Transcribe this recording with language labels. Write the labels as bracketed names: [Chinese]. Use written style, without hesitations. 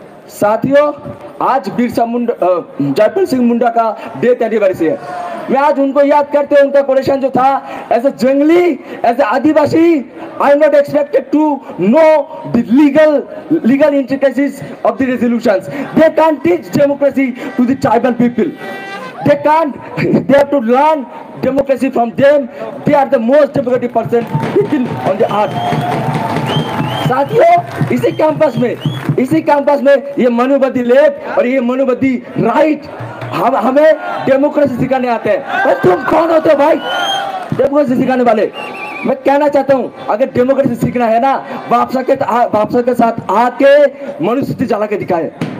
[Hindi] साथियों, आज बिरसा मुंडा जयपाल सिंह मुंडा का डेथ एनिवर्सरी है। मैं आज उनको याद करते हुए उनका क्वेश्चन जो था, [English] As a jungli, as a adivasi, I am not expected to know the legal intricacies of the resolutions. They can't teach democracy to the tribal people. They have to learn democracy from them. They are the most democratic people on the earth. [Hindi] साथियों, इसी campus में ये मनुवादी left और ये मनुवादी right हमें democracy सिखाने आते हैं। और तुम कौन होते हो भाई डेमोक्रेसी सिखाने वाले? मैं कहना चाहता हूँ, अगर डेमोक्रेसी सीखना है ना, बापसा के साथ आके मनुस्मृति जला के दिखाए।